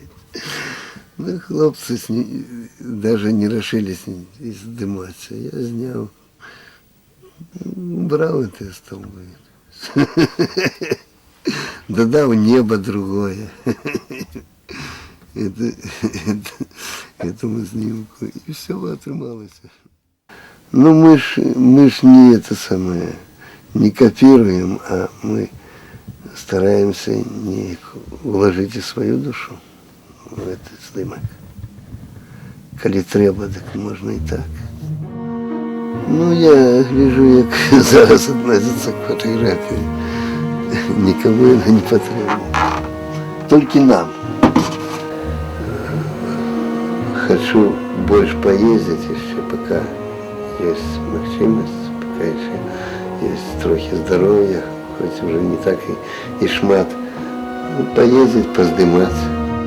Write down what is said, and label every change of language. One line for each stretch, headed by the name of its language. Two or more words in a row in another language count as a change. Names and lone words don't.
Russian: Ну, хлопцы даже не решились сдыматься. Я снял, убрал эти столбы. додав небо другое. Этому знімку.
Ukrainian: І все отрималося.
Russian: Ну мы ж не это самое, не копируем, а мы стараемся не вложить и свою душу в этот снимок.
Ukrainian: Коли треба, так можна і так. Ну,
Russian: я гляжу,
Ukrainian: як зараз відносяться к фотографії. Нікому вона не потрібна. Тільки нам.
Russian: Хочу больше поездить еще, пока есть можливість, пока еще есть трохи здоровья, хоть уже не так и шмат. Ну, поездить, поздымать.